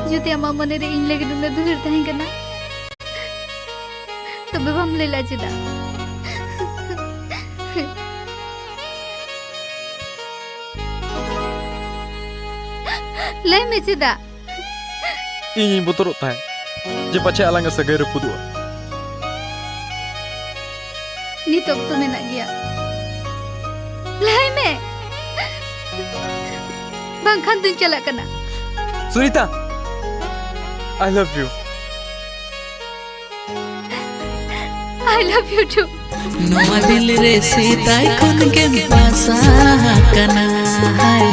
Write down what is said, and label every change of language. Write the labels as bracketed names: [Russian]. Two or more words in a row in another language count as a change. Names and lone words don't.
[Santali] आमा मने रे इन लगे दुना दुहर तहें कना तबे बाम लेला चेदा ले में चेदा ᱤᱧ ᱵᱚᱛᱚᱨᱚᱜ ᱛᱟᱦᱮᱸ ᱡᱮ ᱯᱟᱪᱷᱮ ᱟᱞᱟᱝᱟᱜ ᱥᱟᱹᱜᱟᱹᱭ ᱨᱟᱹᱯᱩᱫᱚᱜᱼᱟ ᱱᱤᱛ ᱚᱠᱛᱚ ᱢᱮᱱᱟᱜ ᱜᱮᱭᱟ ᱞᱟᱹᱭ ᱢᱮ ᱵᱟᱝᱠᱷᱟᱱ ᱫᱩᱧ ᱪᱟᱞᱟᱜ ᱠᱟᱱᱟ [English] सुनीता I love you I love you too [Santali] नोआ दिल रे सीताई खुन के पासा कना